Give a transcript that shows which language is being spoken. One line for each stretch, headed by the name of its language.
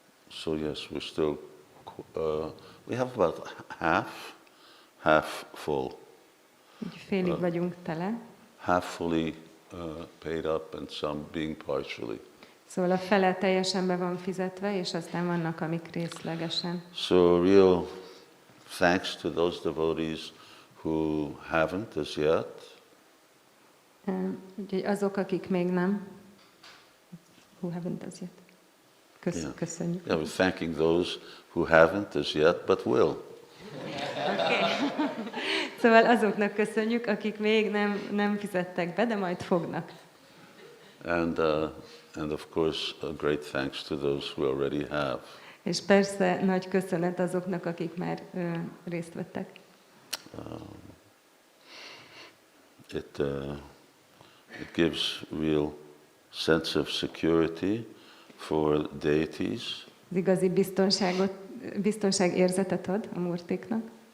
English: So yes, we're still we have about half full.
Hungarian: Úgy félig vagyunk tele.
English: Half fully paid up and some being partially.
Hungarian: Szóval a fele teljesen be van fizetve, és aztán vannak, amik részlegesen.
English: So real thanks to those devotees who haven't as yet.
Hungarian: Úgyhogy azok, akik még nem.
English: Who haven't as yet.
Hungarian: Köszönjük.
English: Yeah, we're thanking those who haven't as yet, but will. Okay.
Hungarian: Szóval azoknak köszönjük, akik még nem fizettek be, de majd fognak.
English: And of course, a great thanks to those who already have.
Hungarian: És persze nagy köszönet azoknak, akik már részt vettek.
English: It gives real sense of security for deities.
Hungarian: Az igazi biztonságérzetet ad a murtiknak.